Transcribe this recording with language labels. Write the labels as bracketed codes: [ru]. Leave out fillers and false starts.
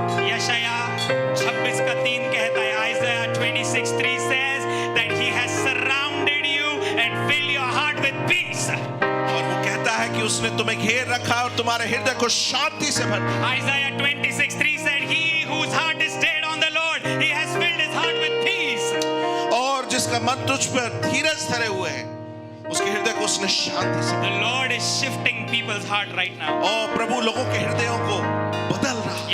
[hi] यशाया 26:3 कहता है, [en] Isaiah 26:3 says that he has surrounded you and fill your heart with peace. [hi] और वो कहता है कि उसने तुम्हें घेर रखा और तुम्हारे हृदय को शांति से भर दिया। [en] Isaiah 26:3 said, he whose heart is stayed on the Lord, he has filled his heart with peace. [hi] और जिसका मन तुझ पर धीरज धरे हुए है, उसके हृदय को उसने शांति से [en] The Lord is shifting people's heart right now. [hi] और प्रभु लोगों के हृदयों को बदल रहा है।